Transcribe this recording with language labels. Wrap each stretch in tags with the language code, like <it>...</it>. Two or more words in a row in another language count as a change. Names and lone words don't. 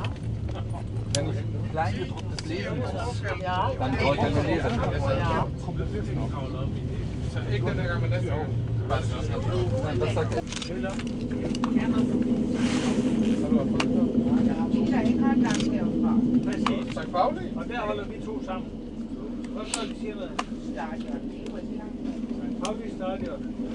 <de>Wenn ich ein kleingedrucktes lesen muss, ja, dann brauche ich eine Lesebrille. Ja. Was sagt er? St. Pauli?</de> <da>Og der holder vi to sammen. Hvad så de siger med? St. Pauli stadion.</da>